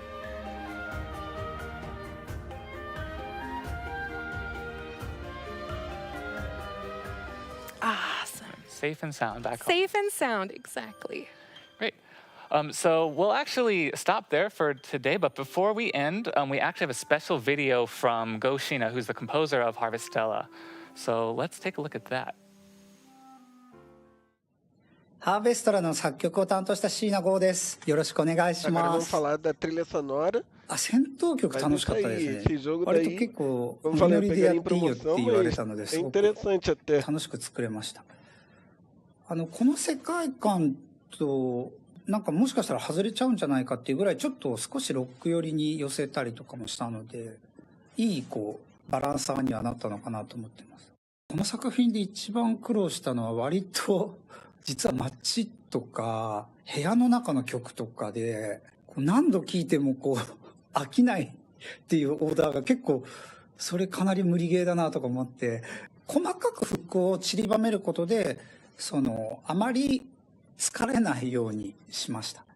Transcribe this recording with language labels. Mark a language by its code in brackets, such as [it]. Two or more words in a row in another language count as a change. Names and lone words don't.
[en] Awesome. Safe and sound back home. Safe and sound, exactly. Great. So we'll actually stop there for today, but before we end, we actually have a special video from Go Sheena, who's the composer of Harvestella. So let's take a look at that. [ja] ハーベストラの作曲を担当した椎名剛です。よろしくお願いし [pt] Agora [ja] ま [pt] vamos [ja] す。 [pt] falar da trilha sonora. [ja] 戦闘曲 [pt] Mas [ja] 楽し [pt] isso [ja] かったで [pt] aí, [ja] すね。 [pt] esse jogo [ja] 割と [pt] daí, [ja] 結構 [pt] como [ja] ノ [pt] falei, [ja] リ [pt] eu [ja] ノリでや [pt] peguei [ja] っ [pt] em [ja] ていいよって [pt] promoção, [ja] 言われ [pt] mas [ja] たので、す [pt] é [ja] ごく [pt] interessante até. [ja] 楽しく作れました。この世界観となんかもしかしたら外れちゃうんじゃないかっていうぐらいちょっと少しロック寄りに寄せたりとかもしたので、いいバランサーにはなったのかなと思ってます。この作品で一番苦労したのは割と実は街とか部屋の中の曲とかで何度聴いても飽きないっていうオーダーが結構それかなり無理ゲーだなとか思って、細かくフックを散りばめることであまり疲れないようにしました。